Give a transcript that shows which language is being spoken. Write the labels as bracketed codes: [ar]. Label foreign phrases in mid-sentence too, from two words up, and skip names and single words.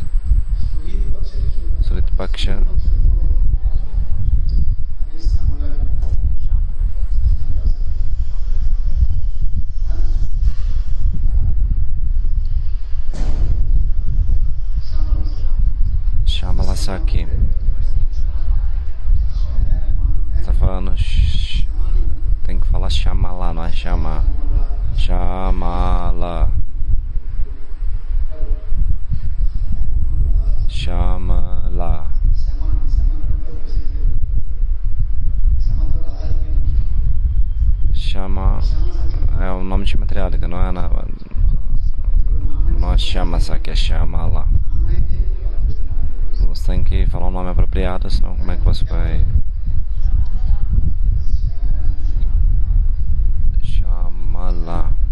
[pt] Saritapaksha Shamalasaki. Tá falando. Tem que falar Shamala, não é Shama. Shamala. Shamala. Shama é o nome de materiálica, não é não é Shamasaki, é Shamala. Você tem que falar um nome apropriado, senão como é que você vai... Shamala.